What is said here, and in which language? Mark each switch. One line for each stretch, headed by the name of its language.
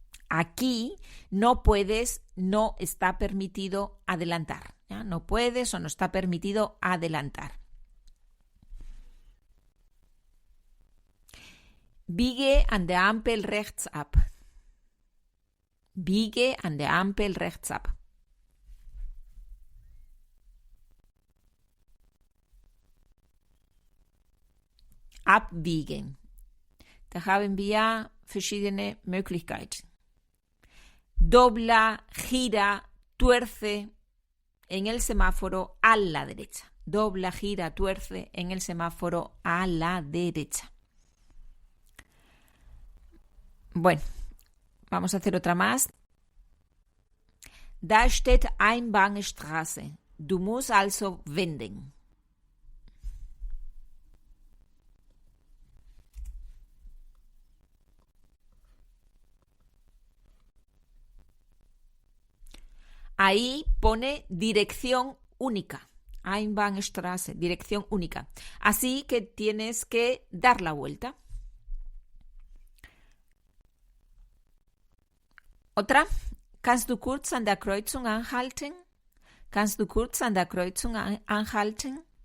Spanish: Aquí no puedes, no está permitido adelantar. ¿Ya? No puedes o no está permitido adelantar.
German: Biege an der Ampel rechts ab. Biege an der Ampel rechts ab. Abbiegen. Da haben wir verschiedene Möglichkeiten.
Spanish: Dobla, gira, tuerce en el semáforo a la derecha. Dobla, gira, tuerce en el semáforo a la derecha. Bueno, vamos a hacer otra más.
German: Da steht Einbahnstraße. Du musst also wenden.
Spanish: Ahí pone dirección única. Einbahnstraße, dirección única. Así que tienes que dar la vuelta. Otra.
German: Kannst du kurz an der Kreuzung anhalten? Kannst du kurz an der Kreuzung anhalten?